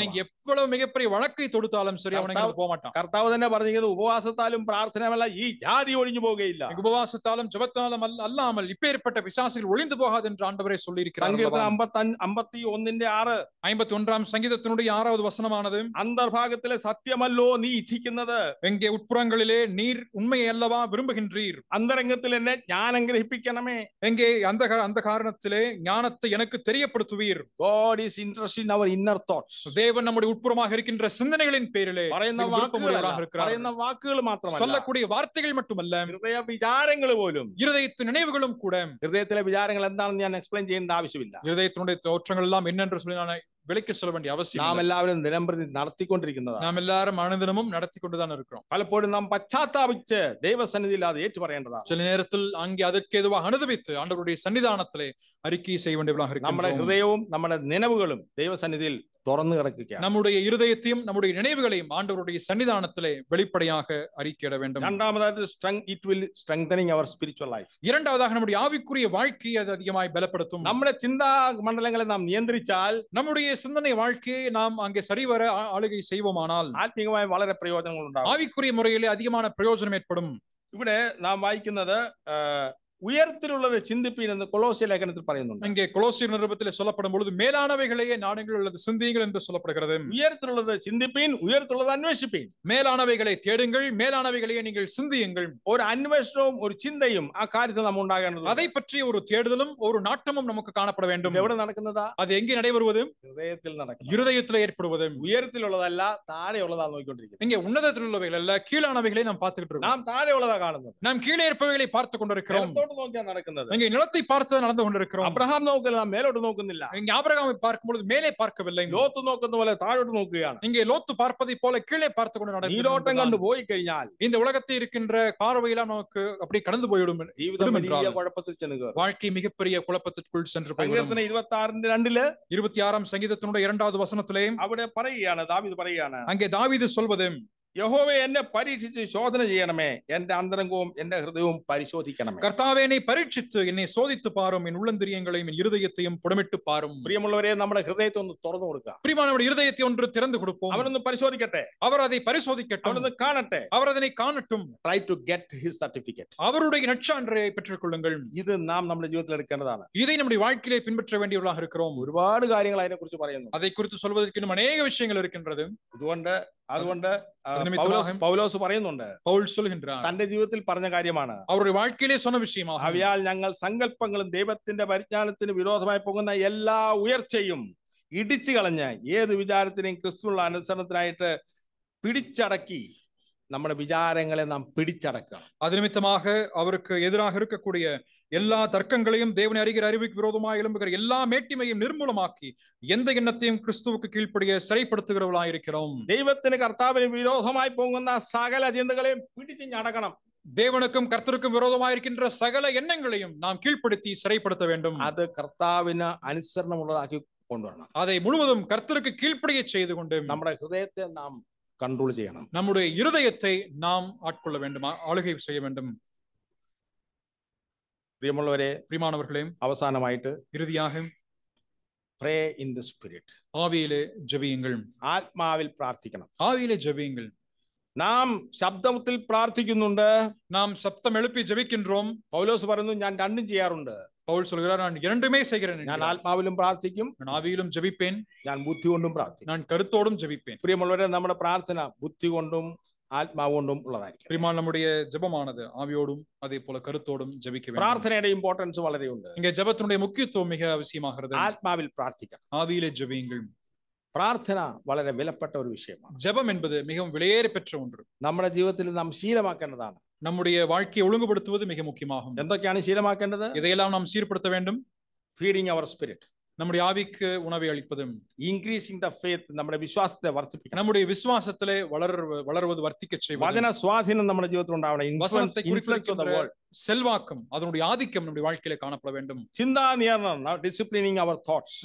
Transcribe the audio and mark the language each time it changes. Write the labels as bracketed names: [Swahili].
[Tamil] நீங்க எவ்வளவு மிகப்பெரிய வழக்கை தொடுத்தாலும் சரி, அவன் எங்க போக மாட்டான். [Malayalam] കർത്താവ് തന്നെ പറഞ്ഞിരിക്കുന്നത്, ഉപവാസത്താലും പ്രാർത്ഥനയുമല്ല ഈ ജാതി ഒഴിഞ്ഞു പോകുകയില്ല. [Tamil] உபவாசத்தாலும் ஜெபத்தாலும் அல்லாமல் இப்பேற்பட்ட பிசாசுகள் ஒளிந்து போகாது என்று ஆண்டவரே சொல்லி இருக்கிறார். [Malayalam] സങ്കീർത്തനം 51:6 [Tamil] 51ஆம் சங்கீதத்தினுடைய 6வது வசனமானது, [Malayalam] അന്തർഭാഗത്തിലെ സത്യമല്ലോ നീ ഇച്ഛിക്കുന്നത്, [Tamil] எங்கே உட்புறங்களிலே நீர் உண்மையை அல்லவா விரும்புகின்றீர், [Malayalam] അന്തരംഗത്തിൽ എന്നെ ജ്ഞാനം ഗ്രഹിപ്പിക്കണമേ. [Tamil] எங்கே அந்த காரணத்திலே ஞானத்தை எனக்கு தெரியப்படுத்துவீர். [English] God is interested in our inner thoughts. [Tamil] தேவன் நம்முடைய உட்புறமாக இருக்கின்ற சிந்தனைகளின் பேரிலே [Malayalam] പറയുന്ന വാക്കുകൾ മാത്രമല്ല, [Tamil] சொல்லக்கூடிய வார்த்தைகள் மட்டுமல்ல, [Malayalam] ഹൃദയ വിചാരങ്ങൾ പോലും, [Tamil] இருதயத்தின் நினைவுகளும் கூட. [Malayalam] ഹൃദയത്തിലെ വിചാരങ്ങൾ എന്താണെന്ന് ഞാൻ എക്സ്പ്ലെയിൻ ചെയ്യേണ്ട ആവശ്യമില്ല. [Tamil] இருதயத்தினுடைய தோற்றங்கள் எல்லாம் என்னென்று சொல்லி நான் விளக்கி சொல்ல வேண்டிய அவசியம். [Malayalam] നാം എല്ലാവരും ദിനംപ്രതി നടത്തിക്കൊണ്ടിരിക്കുന്നതാണ്. [Tamil] நாம் எல்லாரும் அனுதினமும் நடத்தி கொண்டுதான் இருக்கிறோம். [Malayalam] പലപ്പോഴും നാം പശ്ചാത്താപിച്ച് ദൈവസന്നിധിയിൽ അത് ഏറ്റു പറയേണ്ടതാണ്. [Tamil] சில நேரத்தில் அங்கே அதற்கு எதுவாக அனுபவித்து ஆண்டவருடைய சன்னிதானத்திலே அறிக்கை செய்ய வேண்டியவர்களாக இருக்கிறோம். [Malayalam] നമ്മുടെ ഹൃദയവും നമ്മുടെ നിലവുകളും ദൈവസന്നിധിയിൽ തുറന്നു കിടക്കുകയാണ്. [Tamil] நம்முடைய இருதயத்தையும் நம்முடைய நினைவுகளையும் ஆண்டவருடைய சன்னிதானத்திலே வெளிப்படையாக அறிக்கையிட வேண்டும். [English] രണ്ടാമതായിട്ട്, it will strengthening our spiritual life. [Tamil] இரண்டாவதாக நம்முடைய ஆவிக்குரிய வாழ்க்கையை அது அதிகமாய் பலப்படுத்தும். [Malayalam] നമ്മുടെ ചിന്താ മണ്ഡലങ്ങളെ നാം നിയന്ത്രിച്ചാൽ, [Tamil] நம்முடைய சிந்தனை வாழ்க்கையை நாம் அங்கே சரிவர ஆளுகை செய்வோமானால் [Malayalam] ആത്മീയമായി വളരെ പ്രയോജനങ്ങൾ ഉണ്ടാകും. [Tamil] ஆவிக்குரிய முறையிலே அதிகமான பிரயோஜனம் ஏற்படும். [Malayalam] ഇവിടെ നാം വായിക്കുന്നത് ഉയരത്തിലുള്ളത് ചിന്തിപ്പീൻ എന്ന് കൊളോസ്യ ലേഖനത്തിൽ പറയുന്നുണ്ട്. [Tamil] இங்கே கொலோசியர் நிருபத்தில் சொல்லப்படும் பொழுது மேலானவைகளையே நாடுங்கள் அல்லது சிந்தியுங்கள் என்று சொல்லப்படுகிறது. [Malayalam] ഉയരത്തിലുള്ളത് ചിന്തിപ്പീൻ, ഉയരത്തിലുള്ളത് അന്വേഷിപ്പീൻ. [Tamil] மேலானவைகளை தேடுங்கள், மேலானவைகளையே நீங்கள் சிந்தியுங்கள். [Malayalam] ഒരു അന്വേഷണവും ഒരു ചിന്തയും ആ കാര്യത്തിൽ നാം ഉണ്ടാകേണ്ടത്. [Tamil] அதை பற்றி ஒரு தேடுதலும் ஒரு நாட்டமும் நமக்கு காணப்பட வேண்டும். [Malayalam] എവിടെ നടക്കുന്നതാ? [Tamil] அது എங்கே நடைபெறுவது? [Malayalam] ഹൃദയത്തിൽ നടക്കും. [Tamil] இருதயத்தில் ஏற்படுவது. [Malayalam] ഉയരത്തിലുള്ളതല്ല, താഴെയുള്ളതാ നോക്കിക്കൊണ്ടിരിക്കുന്നത്. [Tamil] இங்கே உன்னதத்தில் உள்ளவைகள் அல்ல, கீழானவைகளை நாம் பார்த்துக்கிட்டு இருக்கோம். [Malayalam] നാം താഴെയുള്ളതാ കാണുന്നത്. [Tamil] நாம் கீழே இருப்பவைகளை பார்த்து கொண்டிருக்கிறோம். [Malayalam] നോക്കിയാണ് നടക്കുന്നത്. [Tamil] இங்கே நிலத்தை பார்த்து നടந்து கொண்டிருக்கிறோம். [Malayalam] അബ്രഹാം നോക്കില്ല, നാം മേലോട്ട് നോക്കുന്നില്ല. [Tamil] இங்கே ஆபிரகாமை பார்க்கும்போது மேலே பார்க்கவில்லை. [Malayalam] ലോത്ത് നോക്കുന്ന പോലെ താഴോട്ട് നോക്കുകയാണ്. [Tamil] இங்கே லோத்து பார்ப்பதை போல கீழே பார்த்து கொண்டு நடக்கிறது. [Malayalam] നീരോട്ടം കണ്ടു പോയി കഴിഞ്ഞാൽ [Tamil] இந்த உலகத்தில் இருக்கின்ற பார்வையெல்லாம் நமக்கு அப்படி கடந்து போய்விடும். [Malayalam] ജീവിതം വലിയ കുഴപ്പത്തിൽ ചെന്ന് കയറും. [Tamil] வாழ்க்கை மிகப்பெரிய குழப்பத்திற்குள் சென்று போய்விடும். [Malayalam] സങ്കീർത്തനം 26:2 [Tamil] 26ஆம் சங்கீதத்தினுடைய 2வது வசனத்திலே [Malayalam] അവിടെ പറയുകയാണ്, ദാവീദ് പറയുകയാണ്, [Tamil] அங்கே தாவீது சொல்வது, [Malayalam] യഹോവേ എന്നെ പരീക്ഷിച്ച് ശോധന ചെയ്യണമേ, എന്റെ അന്തരംഗവും എന്റെ ഹൃദയവും പരിശോധിക്കണമേ. [Tamil] கர்த்தாவே என்னை பரீட்சித்து என்னை சோதித்து பாரும், என் உள்ளந்திரியங்களையும் என் இருதயத்தையும் புடமிட்டு பாரும். [Malayalam] പ്രിയമുള്ളവരെ, നമ്മുടെ ഹൃദയത്തെ ഒന്ന് തുറന്നു കൊടുക്കുക. [Tamil] பிரியமானவருடைய இருதயத்தை ஒன்று திறந்து கொடுப்போம். [Malayalam] അവനൊന്ന് പരിശോധിക്കട്ടെ, [Tamil] அவர் அதை பரிசோதிக்கட்டும், [Malayalam] അവനൊന്ന് കാണട്ടെ. [Tamil] அவர் அதனை காணட்டும். [English] Try to get his certificate. [Tamil] அவருடைய நற்சான்றை பெற்றுக் கொள்ளுங்கள். [Malayalam] ഇത് നാം നമ്മുടെ ജീവിതത്തിൽ എടുക്കേണ്ടതാണ്. [Tamil] இதை நம்முடைய வாழ்க்கையிலே பின்பற்ற வேண்டியவர்களாக இருக்கிறோம். [Malayalam] ഒരുപാട് കാര്യങ്ങൾ അതിനെ കുറിച്ച് പറയുന്നു. [Tamil] அதை குறித்து சொல்வதற்கு இன்னும் அநேக விஷயங்கள் இருக்கின்றது. [Malayalam] അതുകൊണ്ട് പൗലോസ് പറയുന്നുണ്ട്, [Tamil] பவுல் சொல்கின்றார், [Malayalam] തന്റെ ജീവിതത്തിൽ പറഞ്ഞ കാര്യമാണ്, [Tamil] அவருடைய வாழ்க்கையிலே சொன்ன விஷயமாக, [Malayalam] അവയാൽ ഞങ്ങൾ സങ്കല്പങ്ങളും ദൈവത്തിന്റെ പരിജ്ഞാനത്തിന് വിരോധമായി പോകുന്ന എല്ലാ ഉയർച്ചയും ഇടിച്ചു കളഞ്ഞ് ഏത് വിചാരത്തിനെയും ക്രിസ്തുവിനുള്ള അനുസരണത്തിനായിട്ട് പിടിച്ചടക്കി നമ്മുടെ വിചാരങ്ങളെ നാം പിടിച്ചടക്കുക. [Tamil] அது நிமித்தமாக அவருக்கு எதிராக இருக்கக்கூடிய எல்லா தர்க்கங்களையும் தேவனை அறிகிற அறிவுக்கு விரோதமாக எழும்புகிற எல்லா மேட்டிமையும் நிர்மூலமாக்கி எந்த எண்ணத்தையும் கிறிஸ்துவுக்கு கீழ்ப்படிய சிறைப்படுத்துகிறவர்களாக இருக்கிறோம். [Malayalam] ദൈവത്തിന് കർത്താവിന് വിരോധമായി പോകുന്ന സകല ചിന്തകളെയും പിടിച്ച് ഞടക്കണം. [Tamil] தேவனுக்கும் கர்த்தருக்கும் விரோதமாக இருக்கின்ற சகல எண்ணங்களையும் நாம் கீழ்ப்படுத்தி சிறைப்படுத்த வேண்டும். [Malayalam] അത് കർത്താവിന് അനുസരണമുള്ളതാക്കി കൊണ്ടുവരണം. [Tamil] அதை முழுவதும் கர்த்தருக்கு கீழ்ப்படிய செய்து கொண்டு [Malayalam] നമ്മുടെ ഹൃദയത്തെ നാം കൺട്രോൾ ചെയ്യണം. [Tamil] நம்முடைய இருதயத்தை நாம் ஆட்கொள்ள வேண்டும், ஆளுகை செய்ய வேண்டும். [Malayalam] പ്രിയമുള്ളവരെ, [Tamil] பிரியமானவர்களே, [Malayalam] അവസാനമായിട്ട് [Tamil] இறுதியாக [English] pray in the spirit. [Tamil] ஆவியிலே ஜெபியுங்கள். [Malayalam] ആത്മാവിൽ പ്രാർത്ഥിക്കണം. [Tamil] ஆவியிலே ஜெபியுங்கள். [Malayalam] നാം ശബ്ദത്തിൽ പ്രാർത്ഥിക്കുന്നുണ്ട്, [Tamil] நாம் சப்தம் எழுப்பி ஜெபிக்கின்றோம். [Malayalam] പൗലോസ് പറയുന്നു, ഞാൻ രണ്ടും ചെയ്യാറുണ്ട്. [Tamil] பவுல் சொல்கிறார், நான் இரண்டுமே செய்கிறேன். [Malayalam] ഞാൻ ആത്മാവിലും പ്രാർത്ഥിക്കും, [Tamil] நான் ആവിയിലും ஜெபிப்பேன், [Malayalam] ഞാൻ ബുദ്ധി കൊണ്ടും പ്രാർത്ഥിക്കും. [Tamil] நான் കരുത്തോടും ஜெபிப்பேன். [Malayalam] പ്രിയമുള്ളവരെ, നമ്മുടെ പ്രാർത്ഥന ബുദ്ധി കൊണ്ടും ആത്മാവ് കൊണ്ടും ഉള്ളതായിരിക്കും. [Tamil] பிரியமான நம்முடைய ஜெபமானது ஆவியோடும் அதே போல கருத்தோடும் ஜெபிக்க வேண்டும். [Malayalam] പ്രാർത്ഥനയുടെ ഇമ്പോർട്ടൻസ് വളരെയുണ്ട്. [Tamil] இங்க ஜெபத்தினுடைய முக்கியத்துவம் மிக அவசியமாகிறது. [Malayalam] ആത്മാവിൽ പ്രാർത്ഥിക്കണം. [Tamil] ஆவியிலே ஜெபியுங்கள். [Malayalam] പ്രാർത്ഥന വളരെ വിലപ്പെട്ട ഒരു വിഷയമാണ്. [Tamil] ஜெபம் என்பது மிகவும் விலையேற பெற்ற ஒன்று. [Malayalam] നമ്മുടെ ജീവിതത്തിൽ നാം ശീലമാക്കേണ്ടതാണ്. [Tamil] நம்முடைய வாழ்க்கையை ஒழுங்குபடுத்துவது மிக முக்கியமாகும். [Malayalam] എന്തൊക്കെയാണ് ശീലമാക്കേണ്ടത്? [Tamil] இதையெல்லாம் நாம் சீர்படுத்த வேண்டும். [English] feeding our spirit, [Tamil] நம்முடைய ஆவிக்கு உணவை அளிப்பதும். [English] increasing the faith, [Malayalam] നമ്മുടെ വിശ്വാസത്തെ വർദ്ധിപ്പിക്കണം. [Tamil] நம்முடைய விசுவாசத்திலே வளருவது வர்த்திக்க செய்வது. [Malayalam] വചന സ്വാധീനം നമ്മുടെ ജീവിതത്തിൽ ഉണ്ടാവണം. [Tamil] வசனத்தை குறித்து செல்வாக்கம், அதனுடைய ஆதிக்கம் நம்முடைய வாழ்க்கையிலே காணப்பட வேண்டும். [Malayalam] ചിന്താ നിയന്ത്രണം, [English] disciplining our thoughts,